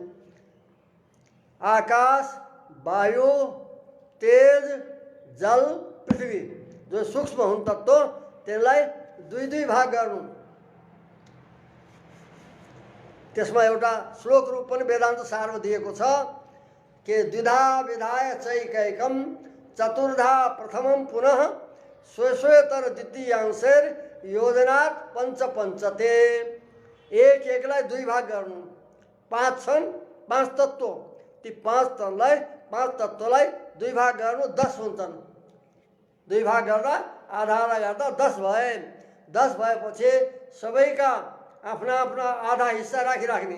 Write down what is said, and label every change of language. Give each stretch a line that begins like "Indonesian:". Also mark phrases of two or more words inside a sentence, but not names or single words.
Nepali: आकाश, वायु, तेज, जल, पृथ्वी जो सूक्ष्म हुन् तत्त्व त्यसलाई दुई दुई भाग गर्नु। त्यसमा एउटा श्लोक रूप पनि वेदान्त सारमा दिएको छ कि
Sanskrit: द्विधा विधाय चैकैकम चतुर्धा प्रथमम पुनः स्वेश्वेतर द्वितीयांशेर योजनात् पंच पंचते।
Nepali: एक एकलाई दुई भाग गर्नु। पाँच छन्, पाँच तत्त्व, ती पाँच तत्त्वलाई दुई भाग गर्नु, 10 हुन्छन्। दुई भाग गर्दा आधा आधा गर्दा 10 भए। 10 भएपछि सबैका आफ्ना आफ्ना आधा हिस्सा राखिराख्ने।